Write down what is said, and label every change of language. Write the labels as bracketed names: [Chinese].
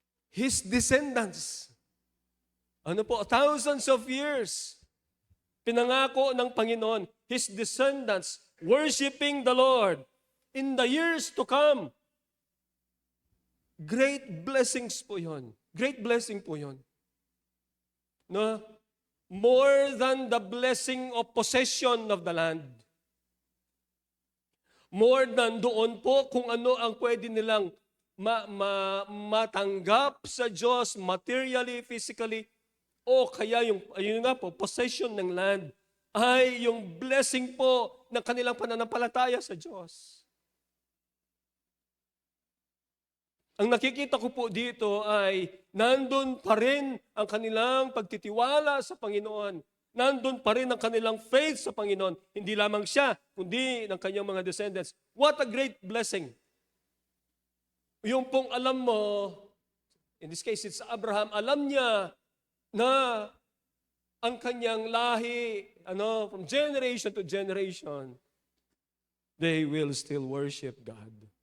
[English] His descendants, ano po, thousands of years, [Filipino] pinangako ng Panginoon, [English] his descendants, worshiping the Lord in the years to come. Great blessings po yon. Great blessing po yon. No? more than the blessing of possession of the land. [Filipino] More than doon po kung ano ang pwede nilang matanggap sa Diyos materially, physically, o kaya ayun nga po, possession ng land, ay yung blessing po ng kanilang pananampalataya sa Diyos. Ang nakikita ko po dito ay nandun pa rin ang kanilang pagtitiwala sa Panginoon. Nandun pa rin ang kanilang faith sa Panginoon. [English] Hindi lamang siya, kundi ng kanyang mga [Filipino] descendants. [English] What a great blessing. [Filipino] Yung pong alam mo, [English] in this case it's Abraham, [Filipino] alam niya na ang kanyang lahi, [English] from generation to generation, they will still worship God.